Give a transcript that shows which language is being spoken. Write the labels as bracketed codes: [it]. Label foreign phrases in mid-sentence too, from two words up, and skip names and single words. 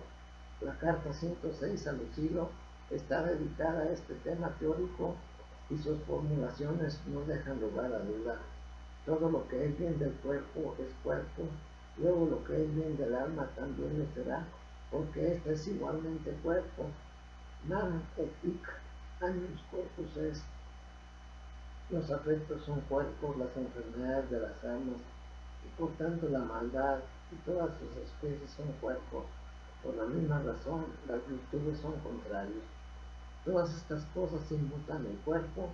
[es] La carta 106 a Lucilo está dedicada a este tema teórico y sus formulaciones no dejan lugar a duda. Todo lo que es bien del cuerpo es cuerpo, luego lo que es bien del alma también lo será, porque éste es igualmente cuerpo. [la] Man et hic animus corpus est. [es] Los afectos son cuerpos, las enfermedades de las almas, y por tanto la maldad y todas sus especies son cuerpos. Por la misma razón, las virtudes son contrarios. Todas estas cosas inmutan el cuerpo.